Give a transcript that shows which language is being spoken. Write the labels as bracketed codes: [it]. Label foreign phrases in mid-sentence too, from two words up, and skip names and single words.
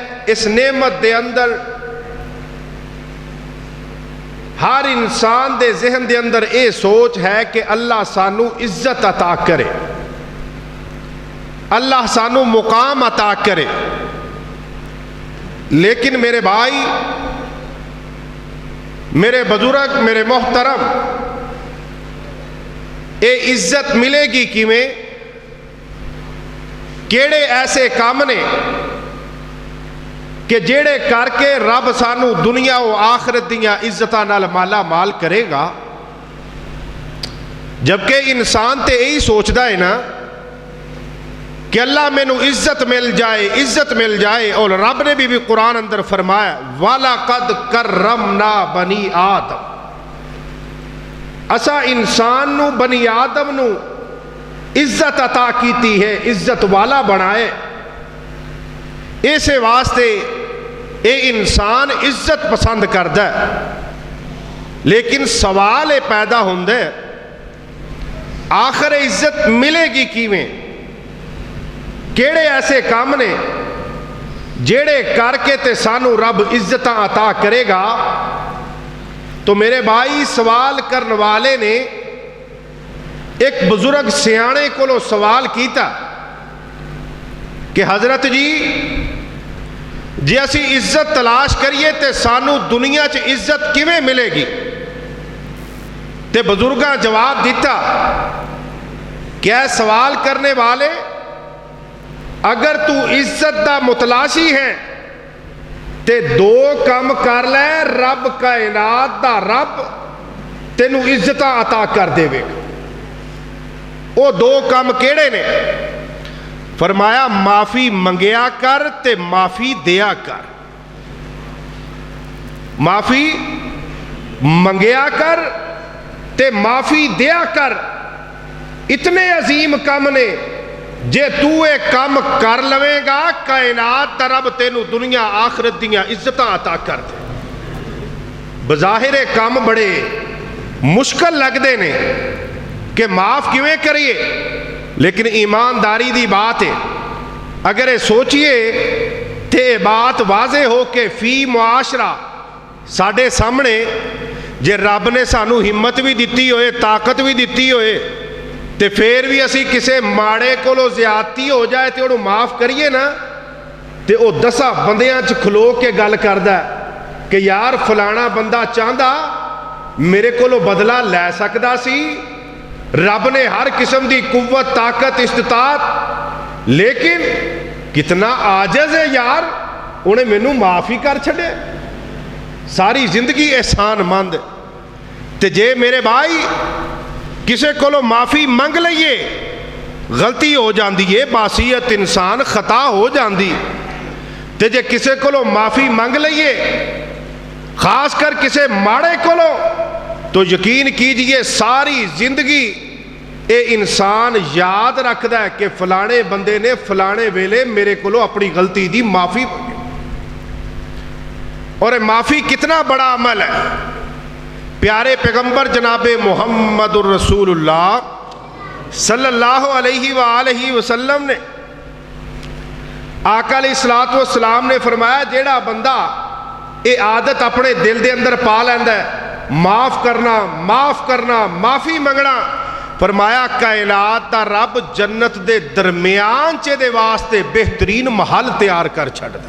[pa] اس نعمت دے اندر ہر انسان دے ذہن دے اندر اے سوچ ہے کہ اللہ سانو عزت عطا کرے، اللہ سانو مقام عطا کرے، لیکن میرے بھائی، میرے بزرگ، میرے محترم، اے عزت ملے گی کیویں؟ کیڑے ایسے کام نے کہ جیڑے کر کے رب سانو دنیا و آخرت دیاں عزتاں نال مالا مال کرے گا؟ جبکہ انسان تے یہی سوچدا ہے نا کہ اللہ مینو عزت مل جائے، عزت مل جائے۔ اور رب نے بھی قرآن اندر فرمایا [ar] وَلَقَدْ كَرَّمْنَا بَنِي آدم، [pa] اسا انسان نو، بنی آدم نو عزت عطا کیتی ہے، عزت والا بنائے۔ اسے واسطے اے انسان عزت پسند کردا ہے، لیکن سوال یہ پیدا ہوندا ہے آخر عزت ملے گی کیویں؟ کیڑے ایسے کام نے جیڑے کر کے تے سانو رب عزتاں عطا کرے گا؟ تو میرے بھائی، سوال کرنے والے نے ایک بزرگ سیانے کو سوال کیتا کہ حضرت جی اسی عزت تلاش کریے تے سانو دنیا چ عزت کیویں ملے گی؟ تے بزرگاں جواب دیتا کہ اے سوال کرنے والے، اگر تو عزت دا متلاشی ہے تے 2 کم کر لے، رب کائنات دا رب تینوں عزتاں عطا کر دے گا۔ وہ 2 کم کیڑے نے؟ فرمایا معافی منگیا کر تے معافی دیا کر۔ معافی منگیا کر تے معافی دیا کر۔ اتنے عظیم کم نے، جے تو اے کم کر لوے گا، کائنات دا رب تینوں دنیا آخرت دیاں عزتاں عطا کر دے۔ بظاہر کم بڑے مشکل لگدے نے کہ معاف کیویں کریے، لیکن ایمانداری دی بات ہے۔ اگر یہ سوچئے تے بات واضح ہو کہ فی معاشرہ ساڈے سامنے جے رب نے سانو ہمت بھی دیتی ہوئے، طاقت بھی دیتی ہوئے، تے پھر بھی اسی کسے ماڑے کولو زیادتی ہو جائے تے انہوں معاف کریے نا، تے او 10 بندیاں چ کھلو کے گل کردا ہے کہ یار فلانا بندہ چاہندا میرے کولو بدلہ لے سکدا سی، رب نے ہر قسم دی قوت، طاقت، استطاعت، لیکن کتنا عاجز ہے یار، انہیں مینوں معافی کر چھڑے۔ ساری زندگی احسان مند۔ تے جے میرے بھائی کسے کولو معافی منگ لئیے، غلطی ہو جاندی ہے، معصیت انسان خطا ہو جاندی، تے جے کسے کولو معافی منگ لئیے، خاص کر کسے ماڑے کولو، تو [ur] یقین کیجئے [pa] ساری زندگی اے انسان یاد رکھدا ہے کہ فلانے بندے نے فلانے ویلے میرے کولو اپنی غلطی دی معافی مانگی۔ اور اے معافی کتنا بڑا عمل ہے۔ پیارے پیغمبر جناب محمد الرسول اللہ [ar] صلی اللہ علیہ وآلہ وسلم [pa] نے، آقا [ar] علیہ السلام [pa] نے فرمایا جیڑا بندہ اے عادت اپنے دل دے اندر پا لیندا ہے معاف کرنا، معاف کرنا، معافی منگنا، فرمایا کائنات دا رب جنت دے درمیان چے دے واسطے بہترین محل تیار کر چھڑ دے۔